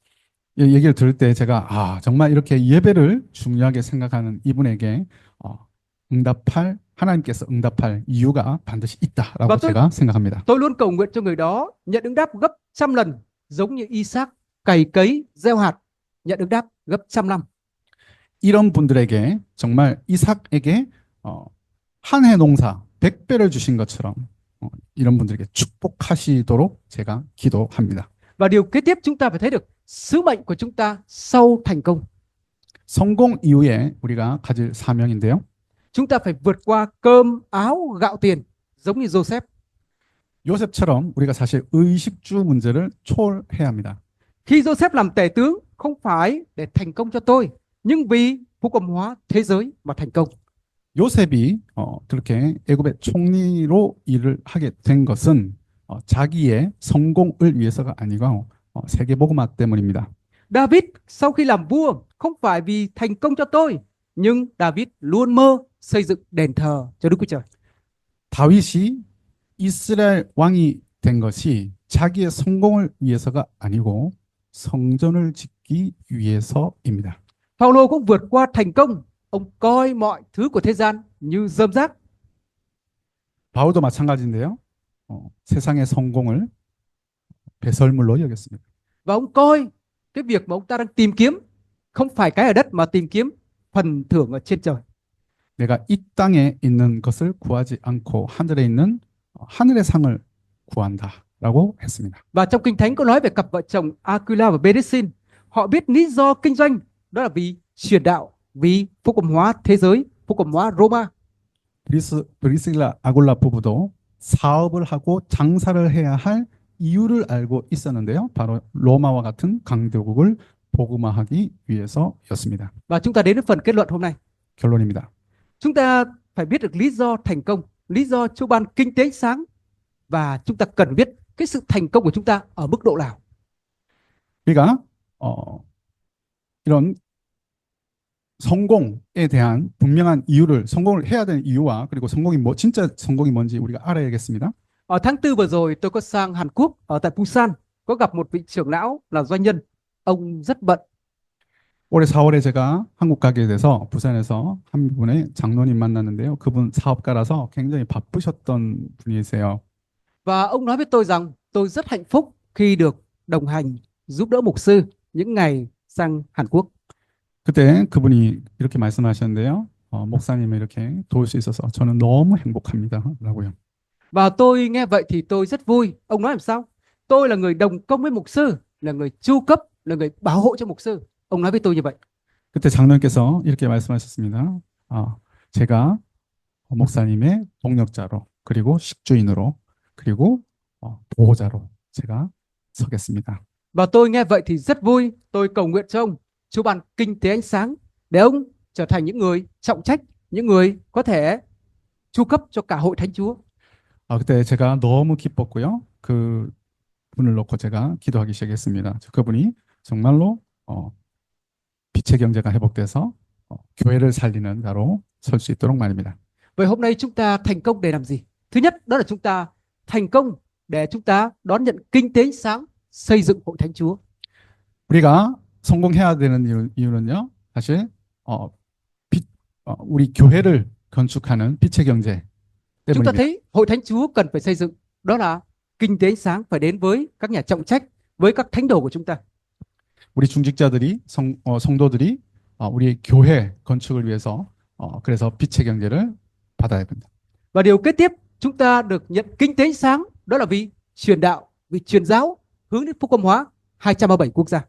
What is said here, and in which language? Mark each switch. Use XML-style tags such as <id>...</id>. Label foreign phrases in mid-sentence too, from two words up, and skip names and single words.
<ko>이 얘기를 들을 때 제가 정말 이렇게 예배를 중요하게 생각하는 이분에게 하나님께서 응답할 이유가 반드시 있다라고 제가 생각합니다.</ko> <vi>Tôi luôn cầu nguyện cho người đó nhận ứng đáp gấp trăm lần, giống như Isaac cày cấy gieo hạt nhận ứng đáp gấp trăm năm.</vi> <ko>이런 분들에게 정말 이삭에게 한 해 농사 100배를 주신 것처럼 이런 분들에게 축복하시도록 제가 기도합니다.</ko> <vi>Và điều kế tiếp chúng ta phải thấy được sứ mệnh của chúng ta sau thành công.</vi> <ko>성공 이후에 우리가 가질 사명인데요.</ko> <vi>Chúng ta phải vượt qua cơm áo gạo tiền giống như Joseph.</vi> <ko>요셉처럼 우리가 사실 의식주 문제를 초월해야 합니다.</ko> <vi>Khi Joseph làm tể tướng không phải để thành công cho tôi, nhưng vì phúc âm hóa thế giới mà thành công.</vi> <ko>요셉이 그렇게 애굽의 총리로 일을 하게 된 것은 자기의 성공을 위해서가 아니고 세계복음화 때문입니다.</ko> <vi>David sau khi làm vua không phải vì thành công cho tôi, nhưng David luôn mơ xây dựng đền thờ cho Đức Chúa Trời.</vi> <ko>다윗이 이스라엘 왕이 된 것이 자기의 성공을 위해서가 아니고 성전을 짓기 위해서입니다.</ko> <vi>Phaolô cũng vượt qua thành công, ông coi mọi thứ của thế gian như rơm rác.</vi> <ko>바울도 마찬가지인데요. 세상의 성공을 배설물로 여겼습니다.</ko> <vi>Và ông coi cái việc mà ông ta đang tìm kiếm không phải cái ở đất mà tìm kiếm phần thưởng ở trên trời.</vi> <ko>내가 이 땅에 있는 것을 구하지 않고 하늘에 있는 하늘의 상을 구한다라고 했습니다.</ko> <vi>Và trong Kinh Thánh có nói về cặp vợ chồng Aquila và Beresin. Họ biết lý do kinh doanh đó là vì truyền đạo, vì phúc âm hóa thế giới, phúc âm hóa Roma.</vi> <ko>브리스길라 아골라 부부도 사업을 하고 장사를 해야 할 이유를 알고 있었는데요. 바로 로마와 같은 강대국을 복음화하기 위해서였습니다.</ko> <vi>Và chúng ta đến với phần kết luận hôm nay.</vi> <ko>결론입니다.</ko> <vi>Chúng ta phải biết được lý do thành công, lý do Chúa ban kinh tế ánh sáng, và chúng ta cần biết cái sự thành công của chúng ta ở mức độ nào.</vi> <ko>우리가 이런 성공에 대한 분명한 이유를 성공을 해야 되는 이유와 그리고 성공이 뭐 진짜 성공이 뭔지 우리가 알아야겠습니다.</ko> <vi>Ở tháng 4 vừa rồi tôi có sang Hàn Quốc, ở tại Busan, có gặp một vị trưởng lão là doanh nhân. Ông rất bận.</vi> <ko>올해 4월에 제가 한국 가게 돼서 부산에서 한 분의 장로님 만났는데요. 그분 사업가라서 굉장히 바쁘셨던 분이세요.</ko> <vi>Và ông nói với tôi rằng tôi rất hạnh phúc khi được đồng hành giúp đỡ mục sư những ngày sang Hàn Quốc.</vi> <ko>그때 그분이 이렇게 말씀하셨는데요. 목사님을 이렇게 도울 수 있어서 저는 너무 행복합니다라고요.</ko> <vi>Và tôi nghe vậy thì tôi rất vui. Ông nói làm sao? Tôi là người đồng công với mục sư, là người chu cấp, là người bảo hộ cho mục sư. Ông nói với tôi như vậy.</vi> <ko>그때 장로님께서 이렇게 말씀하셨습니다. 제가 목사님의 동력자로 그리고 식주인으로 그리고 보호자로 제가 서겠습니다.</ko> <vi>Và tôi nghe vậy thì rất vui. Tôi cầu nguyện cho ông, Chúa ban kinh tế ánh sáng để ông trở thành những người trọng trách, những người có thể chu cấp cho cả hội thánh Chúa.</vi> <ko>그때 제가 너무 기뻤고요. 그 분을 놓고 제가 기도하기 시작했습니다. 그분이 정말로 빛의 경제가 회복돼서 교회를 살리는 자로 설 수 있도록 말입니다.</ko> <vi>Vậy hôm nay chúng ta thành công để làm gì? Thứ nhất, đó là chúng ta thành công để chúng ta đón nhận kinh tế ánh sáng, xây dựng hội thánh Chúa.</vi> <ko>우리가 성공해야 되는 이유는요. 사실 우리 교회를 건축하는 빛의 경제</ko> <vi>Chúng ta</vi> <ko>때문입니다.</ko> <vi>thấy hội thánh Chúa cần phải xây dựng, đó là kinh tế ánh sáng phải đến với các nhà trọng trách, với các thánh đồ của chúng ta.</vi> <ko>우리 중직자들이 성도들이 우리 교회 건축을 위해서 그래서 빛의 경제를 받아야 됩니다.</ko> <vi>Và điều kế tiếp, chúng ta được nhận kinh tế ánh sáng, đó là vì truyền đạo, vì truyền giáo hướng đến phúc âm hóa 237 quốc gia.</vi>